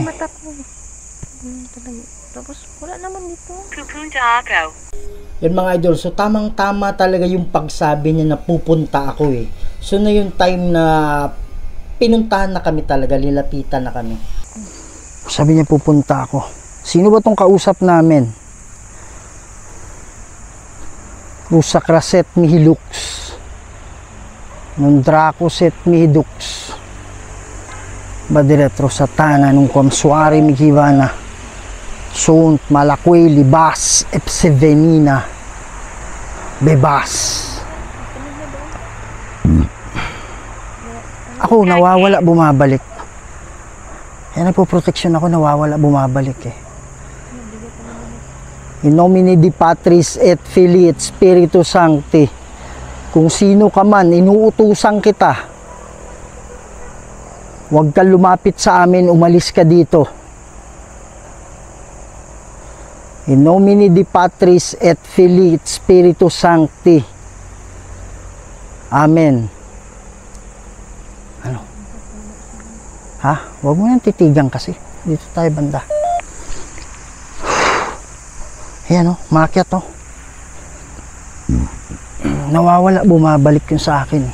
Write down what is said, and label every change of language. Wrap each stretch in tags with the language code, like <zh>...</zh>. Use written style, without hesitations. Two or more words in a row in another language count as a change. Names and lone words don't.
<tl>Mata ko. Talaga. Tapos, wala naman dito. Pupunta ako. Yun mga idol, so tamang-tama talaga yung pagsabi niya na pupunta ako eh. So na yung time na pinuntahan na kami talaga, lilapitan na kami. Sabi niya pupunta ako. Sino ba tong kausap namin? Rusa Kraset Mihilux. Nung Dracoset Mihidux. Badiretro Satana nung Komsuari Mihivana. Sunt Malakwe Libas Epsevenina Bebas. Ako nawawala, bumabalik. Kaya nagpo-protection ako, nawawala, bumabalik eh.</tl> <la>In nomine di Patris et Filii et Spiritus Sancti.</la> <tl>Kung sino ka man, inuutusan kita. Huwag kang lumapit sa amin, umalis ka dito.</tl> <la>In nomine di Patris et Filii et Spiritus Sancti.</la> <tl>Amen. Ano? Ha? Huwag mo nang titigan kasi. Dito tayo banda. Ayan o, maakyat o. Nawawala, bumabalik yun sa akin.</tl>